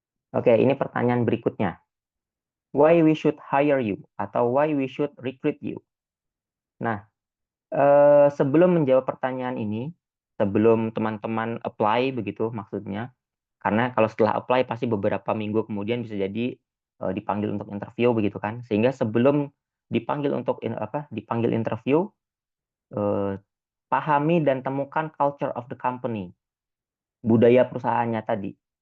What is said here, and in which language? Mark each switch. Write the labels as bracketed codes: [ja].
[id] Oke, ini pertanyaan berikutnya. [en] Why we should hire you [id] atau [en] why we should recruit you? [id] Nah, sebelum menjawab pertanyaan ini, sebelum teman-teman apply begitu maksudnya, karena kalau setelah apply pasti beberapa minggu kemudian bisa jadi dipanggil untuk interview begitu kan. Sehingga sebelum dipanggil dipanggil interview, pahami dan temukan [en] culture of the company, [id] budaya perusahaannya tadi.